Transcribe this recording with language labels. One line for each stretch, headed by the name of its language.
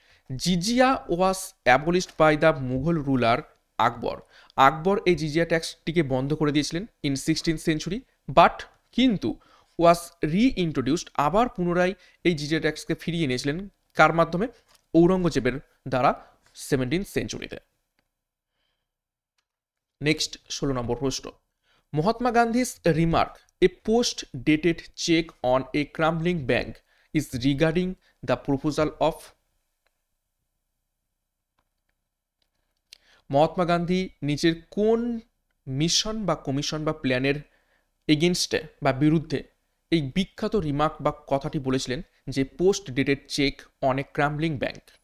English: Jizya was abolished by the Mughal ruler Akbar.
Bangla: আকবর এই জিজিয়া ট্যাক্সটিকে বন্ধ করে দিয়েছিলেন
English: in 16th century,
Bangla: বাট কিন্তু
English: was reintroduced,
Bangla: আবার পুনরায় এই জিজিয়া ট্যাক্সকে ফিরিয়ে এনেছিলেন কার মাধ্যমে? ঔরঙ্গজেবের দ্বারা 17th সেঞ্চুরিতে। নেক্সট 16 নম্বর প্রশ্ন,
English: Mahatma Gandhi's remark a post dated check on a crumbling bank is regarding the proposal of?
Bangla: Mahatma Gandhi নিজের কোন মিশন বা কমিশন বা প্ল্যানের এগেনস্টে বা বিরুদ্ধে এই বিখ্যাত রিমার্ক বা কথাটি বলেছিলেন যে
English: Post dated check on a crumbling bank?